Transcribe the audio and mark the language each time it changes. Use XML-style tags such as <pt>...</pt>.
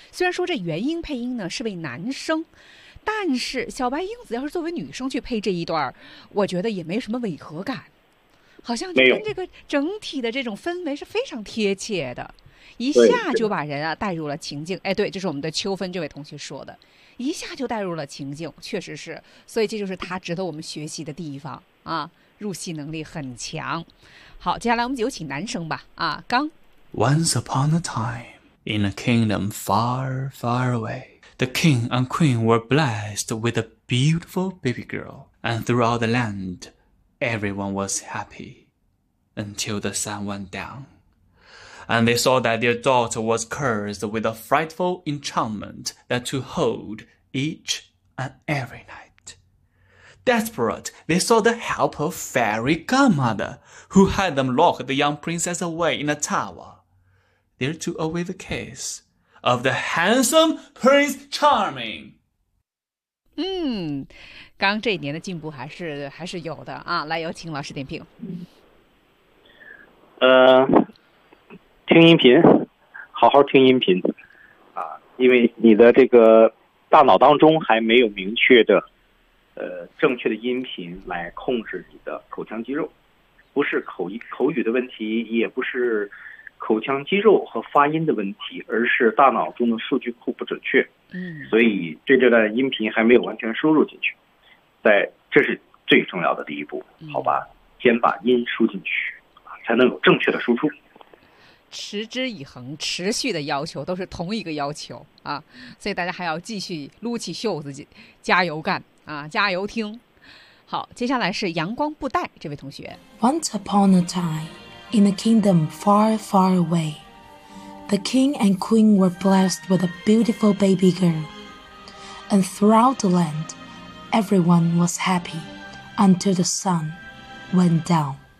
<zh>虽然说这原音配音呢是位男生，但是小白英子要是作为女生去配这一段，我觉得也没什么违和感，好像跟这个整体的这种氛围是非常贴切的，一下就把人啊带入了情境。哎，对，这是我们的秋芬这位同学说的，一下就带入了情境，确实是。所以这就是他值得我们学习的地方啊，入戏能力很强。好，接下来我们有请男生吧。啊，刚。</zh> <en>Once upon a time, in a kingdom far, far away, the king and queen were blessed with a beautiful baby girl, and throughout the land, everyone was happy until the sun went down. And they saw that their daughter was cursed with a frightful enchantment that to hold each and every night. Desperate, they sought the help of fairy godmother, who had them lock the young princess away in a tower. There to await the case of the handsome Prince Charming.</en> <zh>嗯，刚这一年的进步还是有的啊！来，有请老师点评。听音频，好好听音频啊，因为你的这个大脑当中还没有明确的，正确的音频来控制你的口腔肌肉，不是口语的问题，也不是。口腔肌肉和发音的问题，而是大脑中的数据库不准确，嗯，所以对这段音频还没有完全输入进去，在这是最重要的第一步，好吧，先把音输进去，才能有正确的输出。持之以恒，持续的要求都是同一个要求啊，所以大家还要继续撸起袖子加油干啊，加油听。好，接下来是阳光布袋这位同学。</zh> <en>Once upon a time. In a kingdom far, far away, the king and queen were blessed with a beautiful baby girl. And throughout the land, everyone was happy until the sun went down.</en>